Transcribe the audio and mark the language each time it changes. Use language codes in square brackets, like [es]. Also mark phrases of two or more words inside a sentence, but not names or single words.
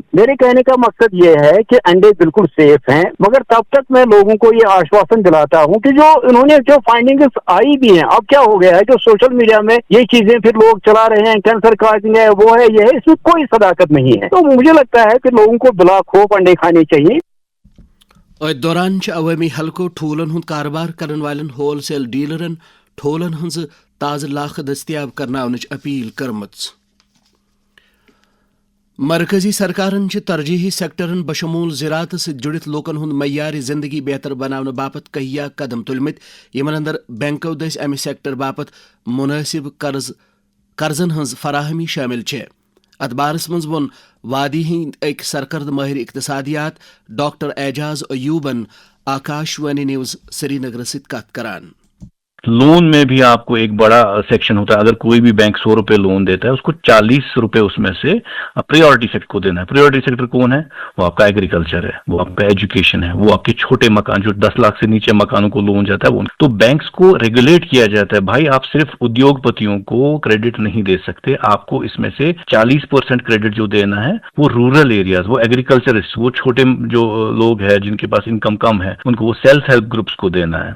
[ur] میرے کہنے کا مقصد یہ ہے کہ انڈے بالکل سیف ہیں, مگر تب تک میں لوگوں کو یہ آشواسن دلاتا ہوں کہ جو انہوں نے جو فائنڈنگز آئی بھی ہیں, اب کیا ہو گیا ہے جو [en] social media [ur] میں یہ چیزیں پھر لوگ چلا رہے ہیں, [en] cancer causing [ur] ہے, وہ ہے, یہ ہے, اس میں کوئی صداقت نہیں ہے. تو مجھے لگتا ہے کہ لوگوں کو بلا خوف انڈے کھانے چاہیے. [ks] اتھ دوران عوٲمی حلقو ٹھوٗلن ہُنٛد کاربار کرن والٮ۪ن ہول سیل ڈیلرن ٹھوٗلن ہٕنٛزٕ تازٕ لاکھہٕ دٔستیاب کرناونٕچ اپیل کٔرمٕژ. مرکزی سرکارن چھِ ترجیحی سیکٹرن بشمول زراعتس سۭتۍ جُڑِتھ لوٗکن ہُنٛد معیارِ زندگی بہتر بناونہٕ باپتھ کہیا قدم تُلمٕتۍ. یِمن اندر بینکو دٔسۍ امہِ سیکٹر باپتھ مُنٲسِب قرضن ہٕنٛز فراہمی شٲمِل چھےٚ. اتھ بارس منٛز ووٚن وادی ہٕنٛدۍ أکۍ سرکرد مٲہر اقتصادیات ڈاکٹر اعجاز ایوبن آکاشوانی نیوز سری نگرس سۭتۍ کتھ کران. [ur] لون میں بھی آپ کو ایک بڑا سیکشن ہوتا ہے. اگر کوئی بھی بینک 100 روپے لون دیتا ہے اس کو 40 روپے اس میں سے [en] priority sector [ur] کو دینا ہے. [en] priority sector [ur] کون ہے؟ وہ آپ کا ایگریکلچر ہے, وہ آپ کا ایجوکیشن ہے, وہ آپ کے چھوٹے مکان جو 10 لاکھ سے نیچے مکانوں کو لون جاتا ہے وہ. تو بینکس کو ریگولیٹ کیا جاتا ہے, بھائی آپ صرف ادیوگ پتیوں کو کریڈٹ نہیں دے سکتے, آپ کو اس میں سے 40% کریڈٹ جو دینا ہے وہ [en] rural areas, [ur] وہ ایگریکلچرسٹ, وہ چھوٹے جو لوگ ہیں جن کے پاس انکم کم ہے ان کو, وہ [en] self help groups [ur] کو دینا ہے.